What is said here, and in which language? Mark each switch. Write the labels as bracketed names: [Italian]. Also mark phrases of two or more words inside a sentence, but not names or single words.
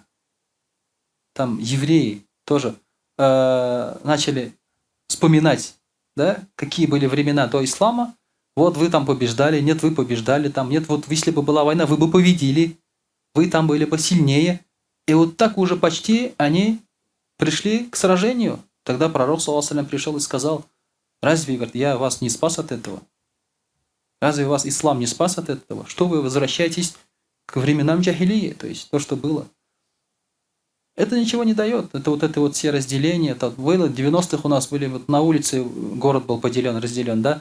[Russian] Там евреи тоже начали вспоминать, да, какие были времена до ислама. Вот вы там побеждали, нет, вы побеждали, там нет, вот если бы была война, вы бы победили, вы там были бы сильнее. И вот так уже почти они пришли к сражению. Тогда пророк, [Arabic] صلى الله عليه وسلم, [Russian] пришел и сказал: разве, говорит, я вас не спас от этого? Разве вас ислам не спас от этого? Что вы возвращаетесь к временам джахилии, то есть то, что было? Это ничего не дает. Это вот все разделения. Это было в 90-х у нас были вот на улице, город был поделен, разделен, да?